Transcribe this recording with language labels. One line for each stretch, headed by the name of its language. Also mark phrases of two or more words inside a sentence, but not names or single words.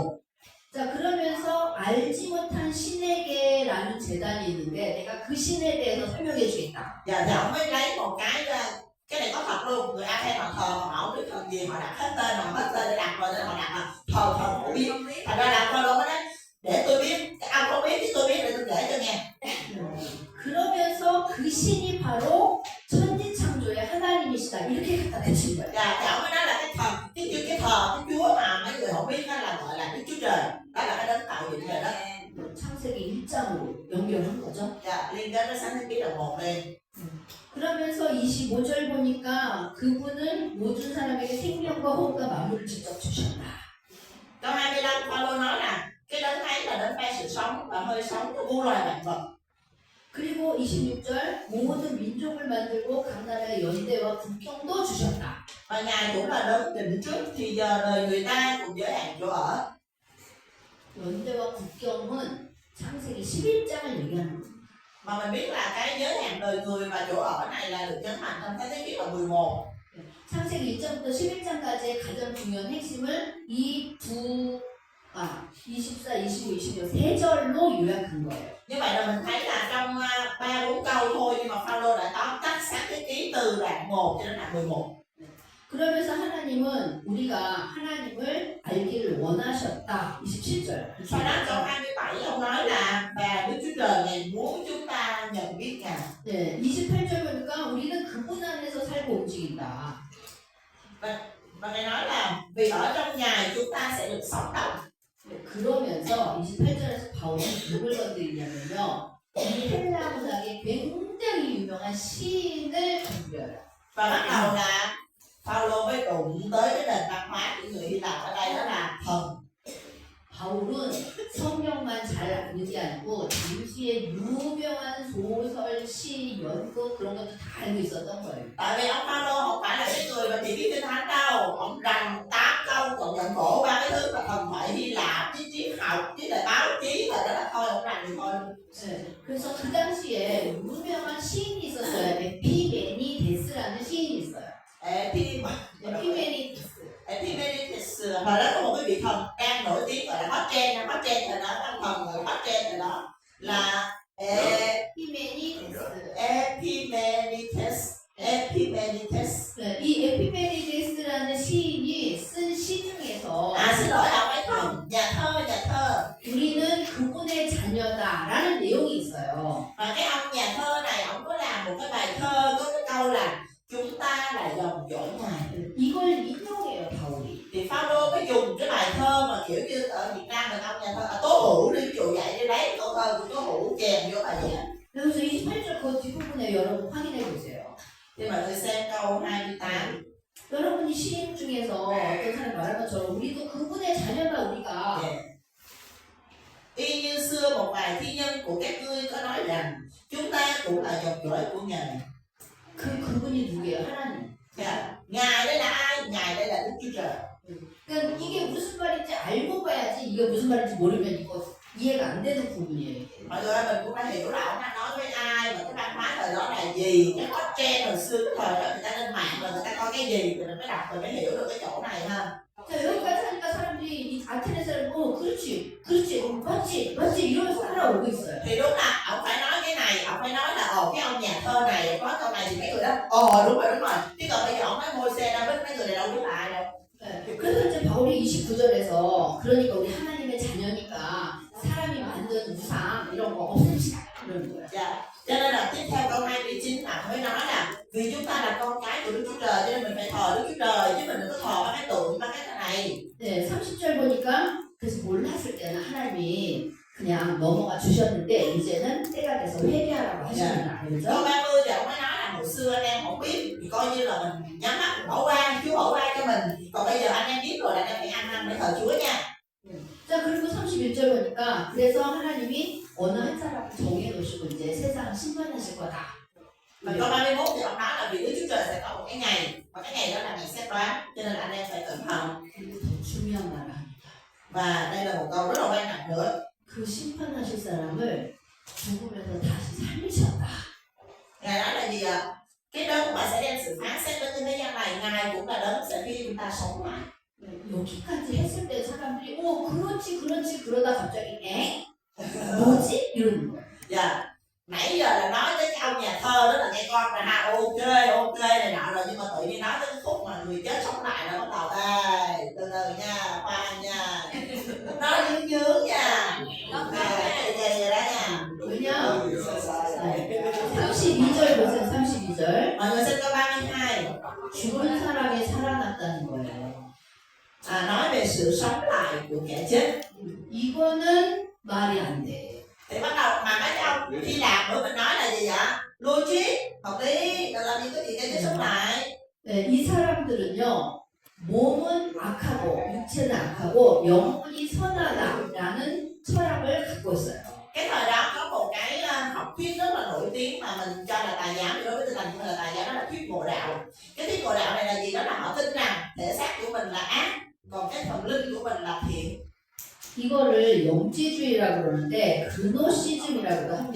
Korean: 자, 그러면서 알지 못한 신에게라는 재단이 있는데 내가 그 신에 대해서 설명해 주겠다.
Vietnamese: Dạ, thì ông mới lấy một cái này có thật luôn. Người Athens họ thờ, họ không biết thần gì, họ đặt hết tên, họ hết tên để đặt rồi nên họ đặt là thờ thần không biết. Thành ra là Phaolô mới nói để tôi biết, ông không biết chứ tôi biết để tôi kể cho nghe.
Korean: 그러면서 그 신이 바로 천지 창조의 하나님이시다. 이렇게 갖다 대신 거예요.
Vietnamese: Dạ, thì ông mới nói là cái thần, cái thờ, cái Chúa mà mấy người không biết đó là gọi là Đức Chúa Trời. Đó là cái đấng tạo dựng trời đất.
Korean: 창세기 1장으로 연결한 거죠.
Vietnamese: Dạ, liên kết với sáng thế ký đoạn 1 lên.
Korean: 그러면서 25절 보니까 그분은 모든 사람에게 생명과 호흡과 만물을 직접 주셨다.
Vietnamese: Câu 25 Phaolô nói là cái đấng ấy là đấng ban sự sống và hơi sống cho muôn loài vạn vật.
Korean: 그리고 26절 모든 민족을 만들고 각 나라의 연대와 국경도 주셨다.
Vietnamese: Và Ngài cũng là đấng định trước thì giờ đời người ta cùng giới hạn chỗ ở.
Korean: 연대와 국경은 창세기 11장을 얘기하는 거예요.
Vietnamese: Mà mình biết là cái giới hạn đời người và chỗ ở này là được nhấn mạnh trong Sáng thế ký đoạn 11.
Korean: 창세기 1장부터 11장까지의 가장 중요한 핵심을 24, 25, 26 세 절로 요약한 거예요.
Vietnamese: Như vậy là mình thấy là trong 3-4 câu thôi nhưng mà Phaolô đã tóm tắt Sáng thế ký từ đoạn 1 cho đến đoạn 11.
Korean: 그러면서 하나님은 우리가 하나님을 알기를 원하셨다. 27절.
Vietnamese: Sau đó câu 27 ông nói là và Đức Chúa Trời Ngài muốn chúng ta nhận biết Ngài.
Korean: 네, 28절 보니까 우리는 그분 안에서 살고 움직인다.
Vietnamese: Và Ngài nói là vì ở trong Ngài chúng ta sẽ được sống động.
Korean: 네, 그러면서 28절에서 바울은 누굴 건드리냐면요. 이 헬라 문학의 굉장히 유명한 시인을 건드려요.
Vietnamese: Và bắt đầu là Phaolô mới đụng tới cái nền văn hóa của người Hy Lạp ở đây đó là thần.
Korean: 바울은 성경만 잘 아는 게 아니고 당시에 유명한 소설, 시, 연극 그런 것도 다 알고 있었던 거예요.
Vietnamese: Tại vì ông Phaolô không phải là cái người mà chỉ biết kinh thánh đâu, ông rành 8 câu còn nhận bổ 3 cái thứ mà thần thoại Hy Lạp, với triết học, với lại báo chí rồi đó là thôi ông rành thì thôi.
Korean: 네, 그래서 그 당시에 유명한 시인이 있었어요. 에피메니데스라는 시인이 있어요. 에피메니데스.
Vietnamese: Epimenides hồi đó có một cái vị thần đang nổi tiếng gọi là
English: hot trend
Vietnamese: rồi đó, ông thần gọi
English: hot trend
Vietnamese: rồi đó là Epimenides.
Korean: 네, 이 에피메니데스라는 시인이 쓴 시 중에서
Vietnamese: xin lỗi ông ấy thần nhà thơ
Korean: 우리는 그분의 자녀다라는 내용이 있어요.
Vietnamese: và cái ông nhà thơ này ông có làm một cái bài thơ có cái câu là chúng ta là dòng dõi Ngài.
Korean: 이걸 인용해요, 바울이.
Vietnamese: Thì Phaolô mới dùng cái bài thơ mà kiểu như ở Việt Nam mình ông nhà thơ Tố Hữu đi, ví dụ vậy, đi lấy câu thơ của Tố Hữu chèn vô bài vậy.
Korean: 여기서 28절 그 뒷부분에 여러분 확인해 보세요.
Vietnamese: Thì mọi người xem câu 28.
Korean: 여러분이 시인 중에서 어떤 사람이 말한 것처럼 우리도 그분의 자녀다 우리가.
Vietnamese: Y như xưa một vài thi nhân của các ngươi có nói rằng chúng ta cũng là dòng dõi của Ngài.
Korean: 그분이 누구예요? 하나님.
Vietnamese: Ngài đây là ai? Ngài đây là Đức Chúa Trời.
Korean: 그러니까 이게 무슨 말인지 알고 봐야지 이게 무슨 말인지 모르면 이거 이해가 안 되는 부분이에요.
Vietnamese: Mọi người ơi, mình cũng đã hiểu là ông đang nói với ai và cái văn hóa thời đó là gì, cái
English: hot trend
Vietnamese: hồi xưa cái thời đó người ta lên mạng rồi người ta coi cái gì rồi mình mới đọc rồi mới hiểu được cái chỗ này ha.
Korean: 자, 여기까지 하니까 사람들이 이 아테네 사람 그렇지 맞지 이러면서 따라오고 있어요.
Vietnamese: Thì đúng là ông phải nói cái này, ông phải nói là cái ông nhà thơ này có câu này thì mấy người đó đúng rồi. Chứ còn bây giờ ông nói Môi-se David mấy người này đâu biết là ai đâu.
Korean: 네, 그래서 이제 바울이 29절에서 그러니까 우리 하나님의 자녀니까 사람이 만든 우상 이런 거 없읍시다 이러는 거예요.
Vietnamese: Cho nên là tiếp theo câu 29 là mới nói là vì chúng ta là con cái của Đức Chúa Trời cho nên mình phải thờ Đức Chúa Trời chứ mình đừng có thờ cái tượng cái này.
Korean: 네, 30절 보니까 그래서 몰랐을 때는 하나님이 그냥 넘어가 주셨는데 이제는 때가 돼서 회개하라고 하시는
Vietnamese: Câu
Korean: 알죠?
Vietnamese: 30 thì ông mới nói là hồi xưa anh em không biết thì coi như là mình nhắm mắt mình bỏ qua, Chúa bỏ qua cho mình. Còn bây giờ anh em biết rồi là anh em phải ăn năn để thờ Chúa nha.
Korean: 자 그리고 31절 보니까 그래서 하나님이 어느 한 사람을 정해놓으시고 이제 세상을 심판하실 거다.
Vietnamese: Và câu 31 thì ông nói là vì Đức Chúa Trời sẽ có một cái ngày, và cái ngày đó là ngày xét đoán, cho nên là anh em phải cẩn thận.
Korean: 그리고 더 중요한 말을 합니다.
Vietnamese: Và đây là một câu rất là quan trọng nữa.
Korean: 그 심판하실 사람을 죽으면서 다시 살리셨다.
Vietnamese: Ngài nói là gì ạ? Cái đấng mà sẽ đem sự phán xét đến trên thế gian này, Ngài cũng là đấng sẽ khi chúng ta sống lại.
Korean: 여기까지 했을 때 사람들이 그렇지 그러다 갑자기 에? 뭐지? 이러는 거야.
Vietnamese: Dạ. Nãy giờ là nói tới cái ông nhà thơ đó là nghe con là ha ok này nọ rồi, nhưng mà tự nhiên nói tới cái khúc mà người chết sống lại là bắt đầu từ từ nha, khoan nha, nói dướng nha, vậy đó nha.
Korean: 왜냐? 32절 보세요. 32절.
Vietnamese: Mọi người xin câu 32.
Korean: 죽은 사람이 살아났다는 거예요.
Vietnamese: Nói về sự sống lại của kẻ chết.
Korean: 이거는 말이 안 돼.
Vietnamese: Thì bắt đầu mà mấy cái ông Hy Lạp nữa mình nói là gì vậy? Logic, hợp lý, là làm gì có gì cái chết sống lại.
Korean: 네, 이 사람들은요, 몸은 악하고 육체는 악하고 영혼이 선하다라는 철학을 갖고 있어요.
Vietnamese: Cái thời đó có một cái học thuyết rất là nổi tiếng mà mình cho là tà giáo, đối với tinh thần là tà giáo, đó là thuyết ngộ đạo. Cái thuyết ngộ đạo này là gì? Đó là họ tin rằng thể xác của mình là ác, còn cái thần linh của mình là thiện.
Korean: 이거를 영지주의라고 그러는데 그노시즘이라고도 합니다.